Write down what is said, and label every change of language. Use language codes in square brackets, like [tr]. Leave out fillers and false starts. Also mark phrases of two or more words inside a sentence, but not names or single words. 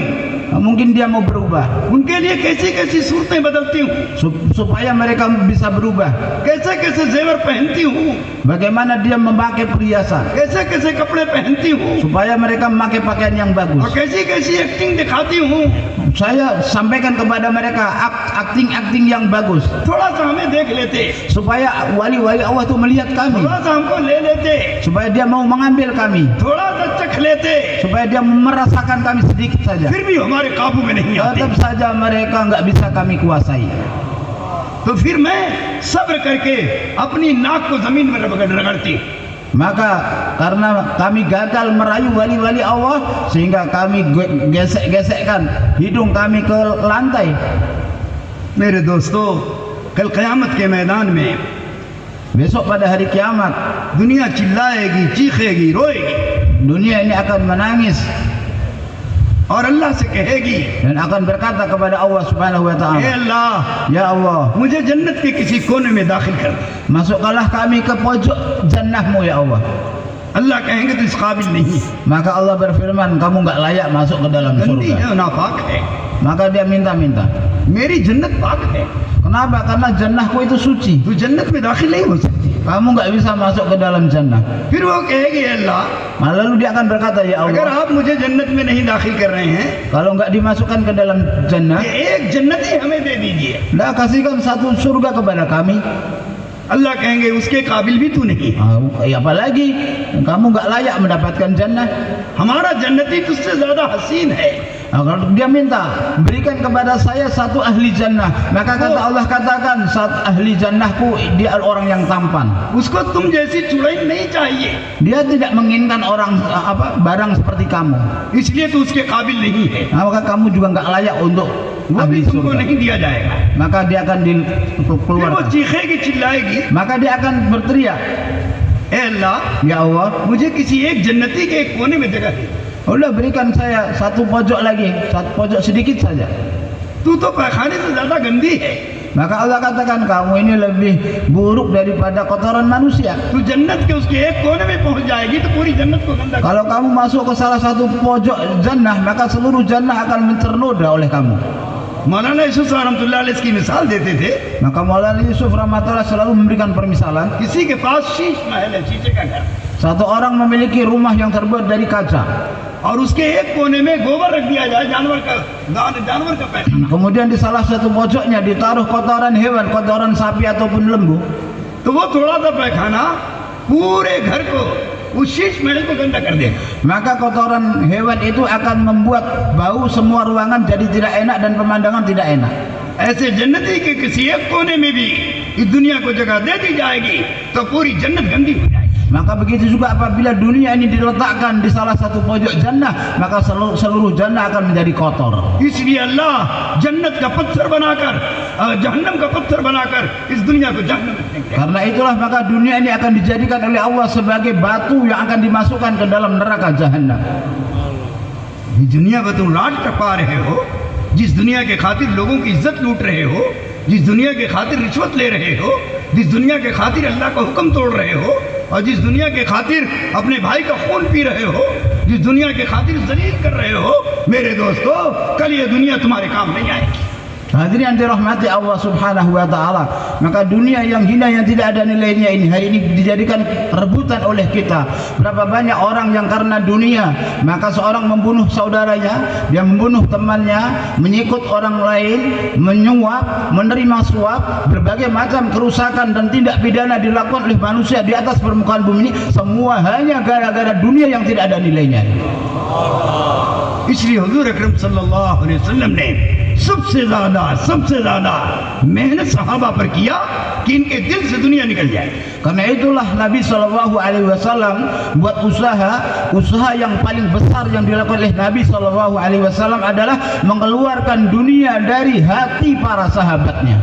[id] Mungkin dia mau berubah, [hi] उनके लिए कैसी कैसी सूरतें बदलती हूँ, [id] supaya mereka bisa berubah. [hi] कैसे कैसे जेवर पहनती हूँ, [id] Bagaimana dia memakai perhiasan, [hi] कैसे कैसे कपड़े पहनती हूँ, [id] supaya mereka memakai pakaian yang [hi] और [id] bagus. [hi] कैसी कैसी एक्टिंग दिखाती हूँ। [id] Saya sampaikan kepada mereka akting yang bagus, [hi] थोड़ा सा हमें देख लेते, [id] supaya wali-wali Allah itu melihat kami, [hi] थोड़ा सा हमको ले लेते, [id] supaya dia mau mengambil kami, [hi] थोड़ा सा चख लेते, [id] supaya dia merasakan kami sedikit saja. [hi] फिर भी हमारे काबू में नहीं आते। [id] Tetap saja mereka nggak bisa kami kuasai. [hi] तो फिर मैं सब्र करके अपनी नाक को जमीन में रगड़ती। [id] Maka karena kami gagal merayu wali-wali Allah, sehingga kami gesek-gesekkan hidung kami ke lantai. [hi] मेरे दोस्तों, कल क़यामत के मैदान में [id] Besok pada hari kiamat, [hi] दुनिया चिल्लाएगी, चीखेगी, रोएगी, [id] dunia ini akan menangis [hi] और अल्लाह से कहेगी, [id] dan akan berkata kepada Allah [ar] Subhanahu wa [hi] हे [id] taala, [hi] अल्लाह, [id] "Ya Allah, [hi] मुझे जन्नत के किसी कोने में दाखिल कर दे। [id] masukkanlah kami ke pojok jannahmu ya Allah." [hi] अल्लाह कहेंगे तो इस काबिल नहीं, [id] Maka Allah berfirman, kamu nggak layak masuk ke dalam [hi] गंदी [id] surga. [hi] है, नापाक है। [id] Maka dia minta-minta. [hi] मेरी जन्नत पाक है, [id] Kenapa? Karena jannahku itu suci. [hi] तू जन्नत में दाखिल नहीं हो सकती। [id] Kamu nggak bisa masuk ke dalam jannah. [hi] फिर वो कहेगी, "हे अल्लाह, [id] Nah, lalu dia akan berkata, ya [hi] अगर [id] Allah, [hi] आप मुझे जन्नत में नहीं दाखिल कर रहे हैं, [id] kalau nggak dimasukkan ke dalam jannah, [hi] ये एक जन्नत ही हमें दे दीजिए। [id] dah kasihkan satu surga kepada kami. [hi] अल्लाह कहेंगे, उसके काबिल भी तू नहीं। [id] Apalagi kamu nggak layak mendapatkan jannah. [hi] हमारा जन्नती तुझसे ज्यादा हसीन है। [id] Nah, kalau dia minta, berikan kepada saya satu ahli jannah, maka kata Allah katakan, saat ahli jannahku dia orang yang tampan. [hi] उसको तुम जैसी चुड़ैल नहीं चाहिए, [id] Dia tidak menginginkan orang barang seperti kamu. [hi] इसलिए तू उसके काबिल नहीं है। [id] Nah, maka kamu juga nggak layak untuk [hi] वो भी [id] ahli [hi] तुमको [id] surga. [hi] नहीं दिया जाएगा। [id] Maka dia akan [hi] फिर वो [id] dikeluarkan. [hi] चीखेगी, चिल्लाएगी, [id] Maka dia akan berteriak, [hi] "ए अल्लाह, [id] ya Allah, [hi] मुझे किसी एक जन्नती के एक कोने में जगह दे। [id] udah berikan saya satu pojok lagi, satu pojok sedikit saja." [hi] तू तो पैखाने से ज्यादा गंदी है। [id] Maka Allah katakan, kamu ini lebih buruk daripada kotoran manusia. [hi] तू जन्नत के उसके एक कोने में पहुंच जाएगी तो पूरी जन्नत को गंदा कर। [id] Kalau kamu masuk ke salah satu pojok jannah, maka seluruh jannah akan ternoda oleh kamu. [hi] मौलाना यूसुफ [ar] رحمة الله عليه [hi] इसकी मिसाल देते थे। [id] Maka Maulana Yusuf rahmatullah selalu memberikan permisalan. [hi] किसी के पास शीश महल है, शीशे का घर, [id] Satu orang memiliki rumah yang terbuat dari kaca. [hi] और उसके एक कोने में गोबर रख दिया जाए, जानवर का पैखाना। [id] Kemudian di salah satu pojoknya ditaruh kotoran hewan, kotoran sapi ataupun lembu. [hi] तो वो थोड़ा सा पैखाना पूरे घर को, उस शीश महल को गंदा कर देगा। [id] Maka kotoran hewan itu akan membuat bau semua ruangan jadi tidak enak dan pemandangan tidak enak. [hi] ऐसे जन्नती के किसी एक कोने में भी इस दुनिया को जगह दे दी जाएगी तो पूरी जन्नत गंदी हो जाएगी। [id] Maka begitu juga apabila dunia ini diletakkan di salah satu pojok jannah, maka seluruh jannah akan menjadi kotor. [hi] इसलिए अल्लाह जन्नत का पत्थर बनाकर, जहन्नम का पत्थर बनाकर इस दुनिया को जहन्नम में फेंक देगा। [id] Karena itulah maka dunia ini akan dijadikan oleh Allah sebagai batu yang akan dimasukkan ke dalam neraka jahannam. [hi] ये दुनिया को तुम राज टपा रहे हो, जिस दुनिया के खातिर लोगों की इज्जत लूट रहे हो, जिस दुनिया के खातिर रिश्वत ले रहे हो, जिस दुनिया के खातिर अल्लाह का हुक्म तोड़ रहे हो, और जिस दुनिया के खातिर अपने भाई का खून पी रहे हो, जिस दुनिया के खातिर जलील कर रहे हो, मेरे दोस्तों, कल ये दुनिया तुम्हारे काम नहीं आएगी। [id] Hadirin yang dirahmati Allah [ar] Subhanahu wa taala, [id] maka dunia yang hina yang tidak ada nilainya ini hari ini dijadikan rebutan oleh kita. Berapa banyak orang yang karena dunia maka seorang membunuh saudaranya, dia membunuh temannya, menyikut orang lain, menyuap, menerima suap, berbagai macam kerusakan dan tindak pidana dilakukan oleh manusia di atas permukaan bumi ini, semua hanya gara-gara dunia yang tidak ada nilainya. [hi] इसलिए हुजूर अकरम [ar] صلى الله عليه وسلم [hi] ने सबसे ज्यादा मेहनत सहाबा पर किया कि इनके दिल से दुनिया निकल जाए. [id] Karena itulah Nabi [ar] Shallallahu Alaihi Wasallam [id] buat usaha yang paling besar yang dilakukan oleh Nabi [ar] Shallallahu Alaihi Wasallam [id] adalah mengeluarkan dunia dari hati para sahabatnya.